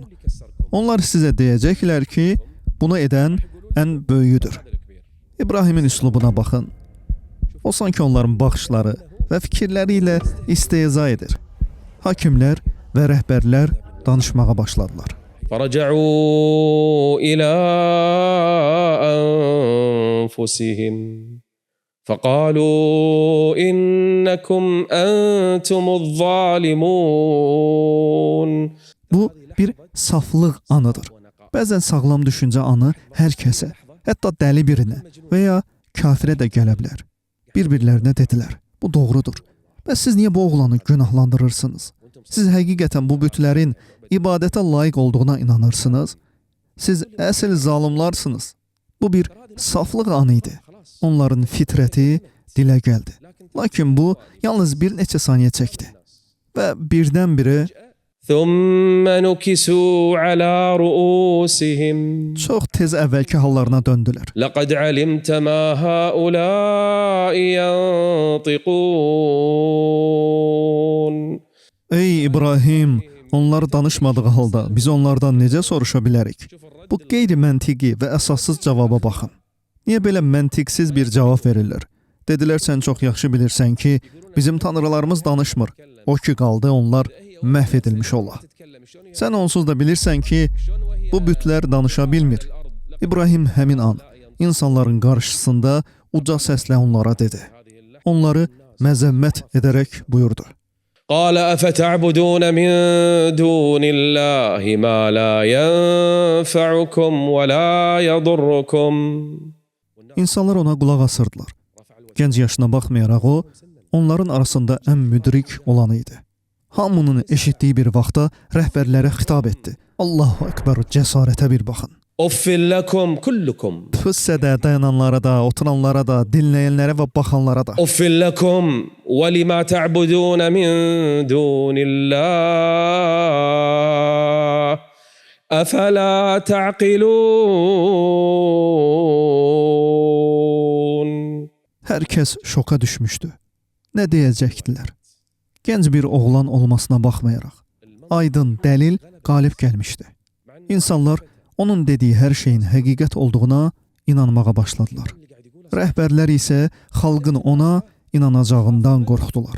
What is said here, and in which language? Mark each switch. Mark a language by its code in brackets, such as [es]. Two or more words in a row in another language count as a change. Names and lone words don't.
[az] Onlar sizə deyəcəklər ki, bunu edən ən böyüdür. İbrahimin üslubuna baxın. O sanki onların baxışları və fikirləri ilə istehza edir. Hakimlər və rəhbərlər danışmağa başladılar. [ar] فرجعوا إلى أنفسهم فقالوا إنكم أنتم الظالمون. [az] Bu bir saflıq anıdır. Bəzən sağlam düşüncə anı hər kəsə, hətta dəli birinə və ya kafirə də gələ bilər. Bir-birlərinə dedilər, bu doğrudur. Bəs siz niyə bu oğlanı günahlandırırsınız? Siz həqiqətən bu bütlərin ibadətə layiq olduğuna inanırsınız? Siz əsl zalimlarsınız. Bu bir saflıq anı idi. Onların fitrəti dilə gəldi. Lakin bu yalnız bir neçə saniyə çəkdi və birdən-birə [ar] ثم نكسوا على رؤوسهم [az] çox tez əvvəlki hallarına döndülər. [ar] لقد علمت ما هؤلاء ينطقون [az] Ey İbrahim, onlar danışmadığı halda biz onlardan necə soruşa bilərik? Bu qeyri-məntiqi və əsassız cavaba baxın. Niyə belə məntiqsiz bir cavab verirlər? Dedilər, sən çox yaxşı bilirsən ki, bizim tanrılarımız danışmır. O ki qaldı, onlar məhv edilmiş ola. Sən onsuz da bilirsən ki, bu bütlər danışa bilmir. İbrahim həmin an insanların qarşısında uca səslə onlara dedi. Onları məzəmmət edərək buyurdu. [ar] قال أفتعبدون من دون الله ما لا ينفعكم ولا يضركم [az] İnsanlar ona qulaq asırdılar. Gənc yaşına baxmayaraq o, onların arasında ən müdrik olanı idi. Hamının eşitdiyi bir vaxtda rəhbərlərə xitab etdi. [ar] الله أكبر, [az] cəsarətə bir baxın. [ar] أف لكم كلكم [az] Tüssədə dayananlara da, oturanlara da, dinləyənlərə və baxanlara da. [ar] أف لكم ولما تعبدون من دون الله أفلا تعقلون [az] Hər kəs şoka düşmüşdü. Nə deyəcəkdilər? Gənc bir oğlan olmasına baxmayaraq, aydın dəlil qalib gəlmişdi. İnsanlar onun dediyi hər şeyin həqiqət olduğuna inanmağa başladılar. Rəhbərlər isə xalqın ona inanacağından qorxdular.